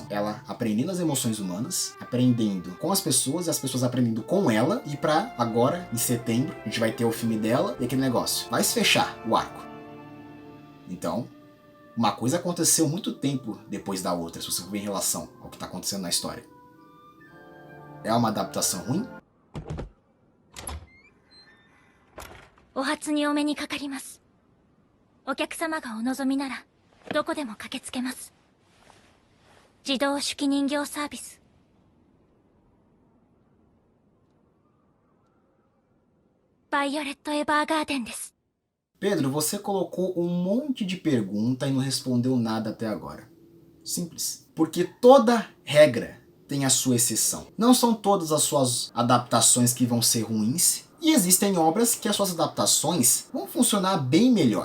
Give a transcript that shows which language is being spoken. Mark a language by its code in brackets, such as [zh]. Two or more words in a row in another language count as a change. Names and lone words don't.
[pt] Ela aprendendo as emoções humanas, aprendendo com as pessoas e as pessoas aprendendo com ela, e pra agora, em setembro, a gente vai ter o filme dela e aquele negócio. Vai se fechar o arco. Então, uma coisa aconteceu muito tempo depois da outra, se você for ver em relação ao que tá acontecendo na história. É uma adaptação ruim? [ja] お初にお目にかかります。お客様がお望みならどこでも駆けつけます。自動手記人形サービス。バイオレット・エヴァーガーデンです。 [pt] Pedro, você colocou um monte de pergunta e não respondeu nada até agora. Simples. Porque toda regra tem a sua exceção. Não são todas as suas adaptações que vão ser ruins, e existem obras que as suas adaptações vão funcionar bem melhor.